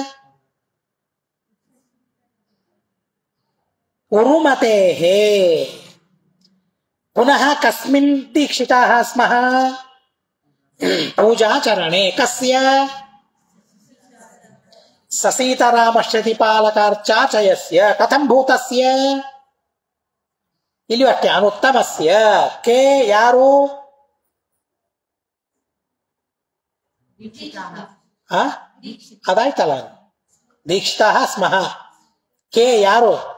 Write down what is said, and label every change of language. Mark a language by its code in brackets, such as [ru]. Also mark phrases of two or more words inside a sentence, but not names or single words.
[sa] ಉರುಮತೇಃ. ಪುನಃ ಕಸ್ಮಿನ್ ದೀಕ್ಷಿತಾಃ ಸ್ಮಃ? ಪೂಜಾಚರಣೆ. ಕಸ್ಯ? ಸಸೀತರಾಮ ಶ್ರುತಿ ಪಾಲಕಾರ್ಚಾಚಯಸ್ಯ. ಕಥಂ ಭೂತಸ್ಯ? [kn] ಇಲ್ಲಿ ಅಷ್ಟೇ. [sa] ಅನುತ್ತಮಸ್ಯ. [kn] ಕೆ ಯಾರು? ಅದಾಯ್ತಲ್ಲ. [sa] ದೀಕ್ಷಿತಾಃ ಸ್ಮಃ. ಕೆ ಯಾರು?